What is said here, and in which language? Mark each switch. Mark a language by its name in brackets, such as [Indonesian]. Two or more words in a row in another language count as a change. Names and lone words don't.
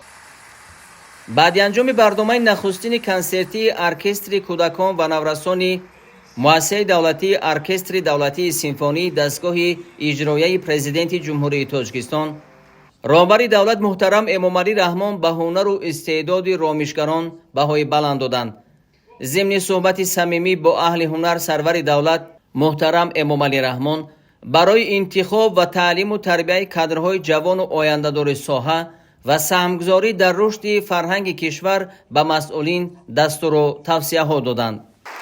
[Tajik] баъди анҷоми барномаи нахустини консертии оркестри кӯдакон ва наврасони муассисаи давлатии оркестри давлатии симфонии дастгоҳи иҷроияи президенти ҷумҳурии тоҷикистон роҳбари давлат муҳтарам Эмомалӣ Раҳмон ба ҳунару истеъдоди ромишгарон баҳои баланд доданд. [Persian] ضمن صحبت صمیمی با اهل هنر سرور دولت محترم امامعلی رحمان برای انتخاب و تعلیم و تربیت کادرهای جوان و آینده‌دار ساحه و سهمگذاری در رشد فرهنگ کشور به مسئولین دستور و توصیه ها دادند.